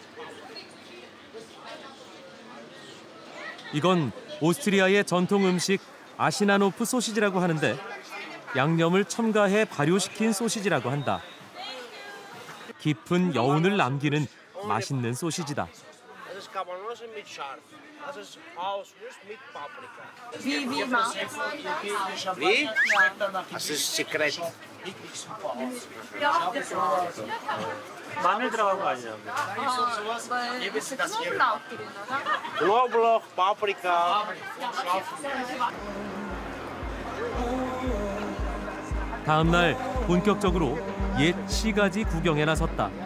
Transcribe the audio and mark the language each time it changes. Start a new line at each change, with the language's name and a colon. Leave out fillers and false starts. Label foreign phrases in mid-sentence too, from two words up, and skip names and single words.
Korean: 이건 오스트리아의 전통 음식 아시나노프 소시지라고 하는데 양념을 첨가해 발효시킨 소시지라고 한다. 깊은 여운을 남기는 맛있는 소시지다.
German: Wie macht Wie? Das ist Sekret.
Korean: 마늘 들어간 거 아니냐?
German: Knoblauch, Paprika.
Korean: 다음 날 본격적으로 옛 시가지 구경에 나섰다.